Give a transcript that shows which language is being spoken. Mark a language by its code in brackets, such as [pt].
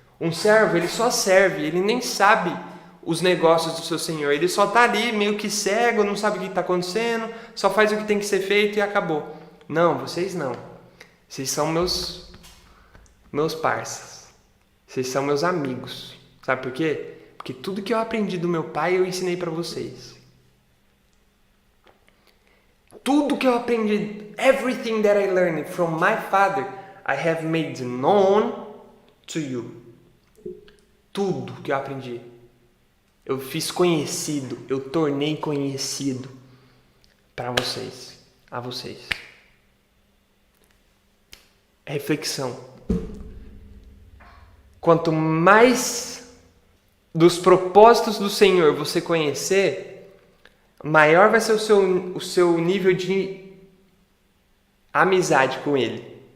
[pt] Um servo, ele só serve, ele nem sabe os negócios do seu senhor, ele só está ali meio que cego, não sabe o que está acontecendo, só faz o que tem que ser feito e acabou. Não, vocês não. Vocês são meus parceiros. Vocês são meus amigos. Sabe por quê? Porque tudo que eu aprendi do meu pai eu ensinei para vocês. Tudo que eu aprendi, [en] everything that I learned from my father, I have made known to you. [pt] Tudo que eu aprendi, eu fiz conhecido, eu tornei conhecido para vocês, a vocês. Reflexão. Quanto mais dos propósitos do Senhor você conhecer, maior vai ser o seu nível de amizade com Ele.